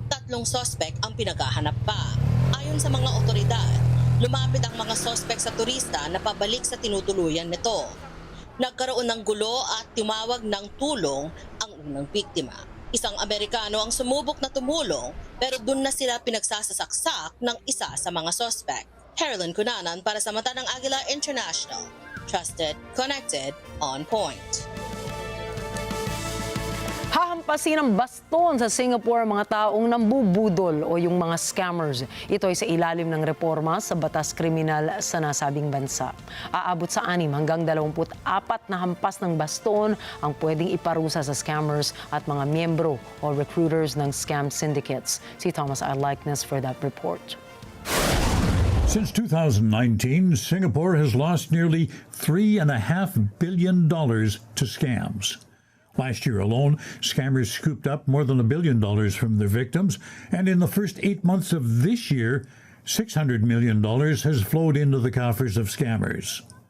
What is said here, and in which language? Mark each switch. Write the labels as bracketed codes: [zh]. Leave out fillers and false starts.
[tl] 3 sospek ang pinaghahanap pa. Ayon sa mga otoridad, lumapit ang mga sospek sa turista na pabalik sa tinutuluyan nito. Nagkaroon ng gulo at tumawag ng tulong ang unang biktima. Isang Amerikano ang sumubok na tumulong pero doon na sila pinagsasasaksak ng isa sa mga sospek. Herlin Cunanan para sa Mata ng Agila International. [en] Trusted, connected, on point. [tl] Hahampasin ng baston sa Singapore ang mga taong nambubudol o yung mga scammers. Ito ay sa ilalim ng reforma sa batas kriminal sa nasabing bansa. Aabot sa 6 hanggang 24 na hampas ng baston ang pwedeng iparusa sa scammers at mga miyembro o recruiters ng scam syndicates. Si Thomas I. [en] Likeness for that report. Since 2019, Singapore has lost nearly $3.5 billion to scams. Last year alone, scammers scooped up more than $1 billion from their victims, and in the first 8 months of this year, $600 million has flowed into the coffers of scammers.